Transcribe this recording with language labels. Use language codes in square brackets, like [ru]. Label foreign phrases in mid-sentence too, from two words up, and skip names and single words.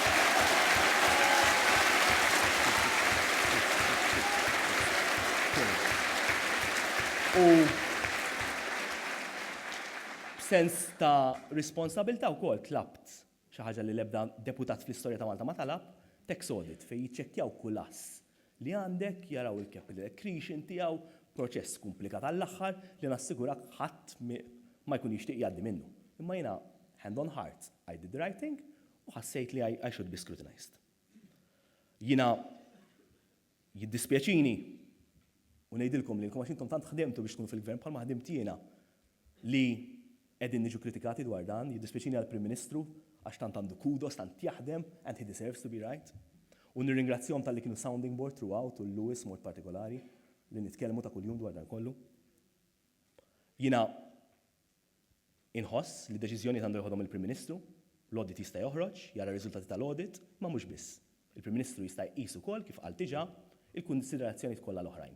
[mt] U b'sens ta' responsabilità wkoll tlabt xi ħaġa li l-ebda deputat fl-istorja ta' Malta ma talab [en] tax audit [mt] fejn jiċċekkjaw kull ass li għandek jaraw il- [en] capital accretion [mt] tiegħu proċess komplikat għall-aħħar li nassigurak ħadd ma jkun jixtieq jgħaddi minnu. Imma jiena [en] hand on heart I did the right thing [mt] u ħassejt li [en] I should be scrutinized. [mt] Jiena jiddispjaċini u ngħidilkom li għax intom tant ħdemtu biex tkunu fil-gvern bħalma ħdimt jiena li qegħdin niġu kritikati dwar dan, jiddispjaċini għall-Prim Ministru għax tant għandu kudos, tant jaħdem, [en] and he deserves to be right. [mt] U nirringrazzjahom tal-li kienu [en] sounding board throughout [mt] u Lewis mod partikolari li nitkellmu ta' kuljum dwar dan kollu. Jiena inħoss li deċiżjoni għandu jħodhom il-Prim Ministru, l-audit jista' joħroġ, jara r-riżultati tal-audit, ma mhux biss. Il-Prim Ministru jista' jqis ukoll kif qal diġà il-kunsiderazzjonijiet kollha l-oħrajn.